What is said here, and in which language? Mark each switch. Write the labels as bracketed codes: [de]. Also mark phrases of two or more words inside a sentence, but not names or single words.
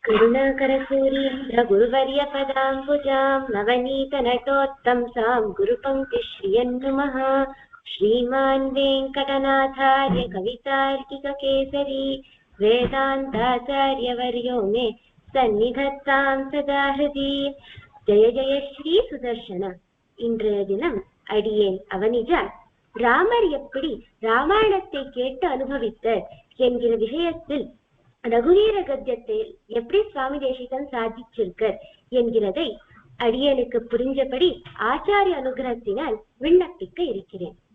[sa] करुणाकरसूरीन्द्र गुरुवर्यपदाम्बुजां नवनीतनटोत्तंसां गुरुपङ्क्तिश्रियन्नुमः। श्रीमान् वेङ्कटनाथार्य कवितार्किककेसरी वेदान्ताचार्यवर्यो मे सन्निधत्तां सदा हृदि। जय जय श्री सुदर्शन. [ta] இன்றைய தினம் அடியேன் அவனிஜா ராமர் எப்படி ராமாயணத்தை கேட்டு அனுபவித்தார் என்கிற விஷயத்தில் ரகுவீர கத்தியத்தை எப்படி சுவாமி தேசிகன் சாதிச்சிருக்கார் என்கிறதை அடியனுக்கு புரிஞ்சபடி ஆச்சாரிய அனுகிரகத்தினால் விண்ணப்பிக்க இருக்கிறேன்.